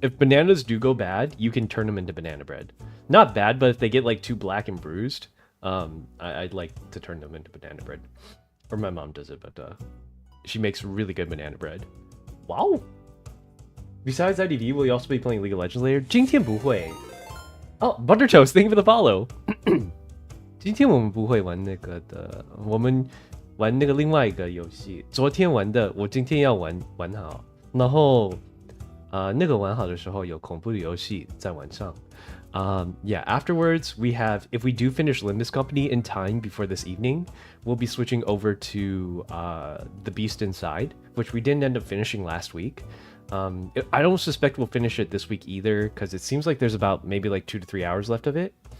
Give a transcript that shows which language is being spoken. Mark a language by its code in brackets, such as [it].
[en] If bananas do go bad, you can turn them into banana bread. Not bad, but if they get like too black and bruised, I'd like to turn them into banana bread. Or my mom does it, but she makes really good banana bread. Wow. Besides IDV, will you also be playing League of Legends later? [zh] 今天不会. [en] Oh, Butter Toast, thank you for the follow. [zh] 今天我们不会玩那个的，我们玩那个另外一个游戏。昨天玩的，我今天要玩好。然后，那个玩好的时候有恐怖的游戏在晚上。 [en] Yeah, afterwards we have, if we do finish Limbus Company in time before this evening, we'll be switching over to The Beast Inside, which we didn't end up finishing last week. I don't suspect we'll finish it this week either, because it seems like there's about maybe like 2 to 3 hours left of it.